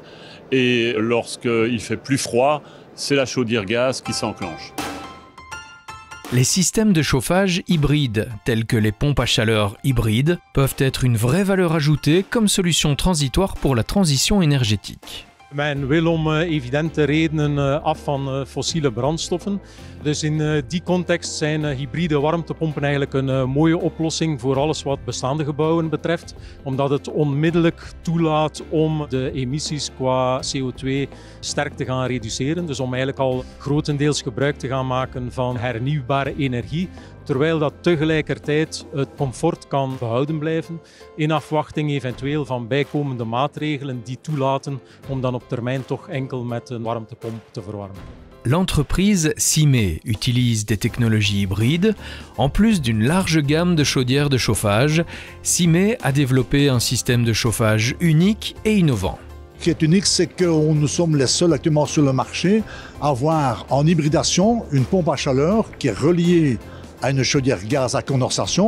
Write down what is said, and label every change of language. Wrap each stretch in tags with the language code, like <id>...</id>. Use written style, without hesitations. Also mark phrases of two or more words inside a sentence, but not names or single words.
<fr>Et lorsqu'il fait plus froid, c'est la chaudière gaz qui s'enclenche. Les systèmes de chauffage hybrides, tels que les pompes à chaleur hybrides, peuvent être une vraie valeur ajoutée comme solution transitoire pour la transition énergétique.</fr> <nl>Men wil om evidente redenen af van fossiele brandstoffen. Dus in die context zijn hybride warmtepompen eigenlijk een mooie oplossing voor alles wat bestaande gebouwen betreft. Omdat het onmiddellijk toelaat om de emissies qua CO2 sterk te gaan reduceren. Dus om eigenlijk al grotendeels gebruik te gaan maken van hernieuwbare energie. Terwijl dat tegelijkertijd het comfort kan behouden blijven in afwachting eventueel van bijkomende maatregelen die toelaten om dan op termijn toch enkel met een warmtepomp te verwarmen.</nl> <fr>L'entreprise Cimé utilise des technologies hybrides. En plus d'une large gamme de chaudières de chauffage, Cimé a développé un système de chauffage unique et innovant. Ce qui est unique, c'est que nous sommes les seuls actuellement sur le marché à avoir en hybridation une pompe à chaleur qui est reliée à une chaudière gaz à condensation.</fr>